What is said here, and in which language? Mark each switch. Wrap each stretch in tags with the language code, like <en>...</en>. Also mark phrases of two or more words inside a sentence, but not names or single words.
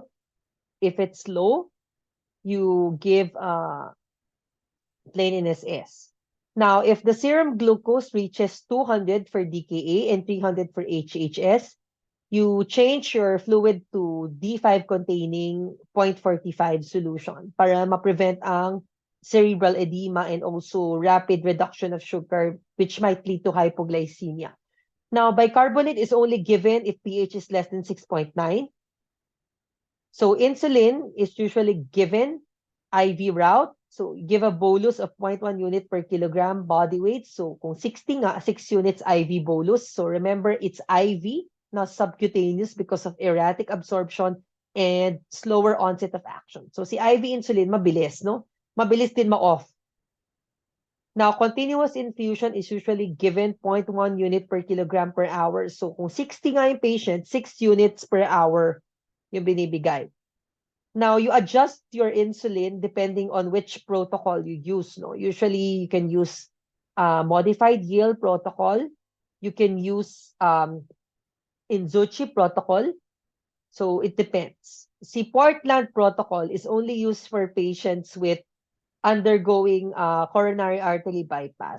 <en>If it's low, you give plain NSS. Now, if the serum glucose reaches 200 for DKA and 300 for HHS, you change your fluid to D5 containing 0.45 solution</en> <tl>para ma-prevent ang</tl> <en>cerebral edema and also rapid reduction of sugar, which might lead to hypoglycemia. Now, bicarbonate is only given if pH is less than 6.9. So insulin is usually given IV route. So give a bolus of 0.1 unit per kilogram body weight. So kung 60 nga, 6 units IV bolus. So remember, it's IV, not subcutaneous because of erratic absorption and slower onset of action.</en> <tl>So si IV insulin, mabilis, no? Mabilis din ma-off.</tl> <en>Now, continuous infusion is usually given 0.1 unit per kilogram per hour.</en> <tl>So kung 60 nga yung patient, 6</tl> <en>units per hour</en> <tl>yung binibigay.</tl> <en>Now, you adjust your insulin depending on which protocol you use. No? Usually, you can use modified yield protocol. You can use Inzuchi protocol. So, it depends. Si Portland protocol is only used for patients with undergoing coronary artery bypass.</en>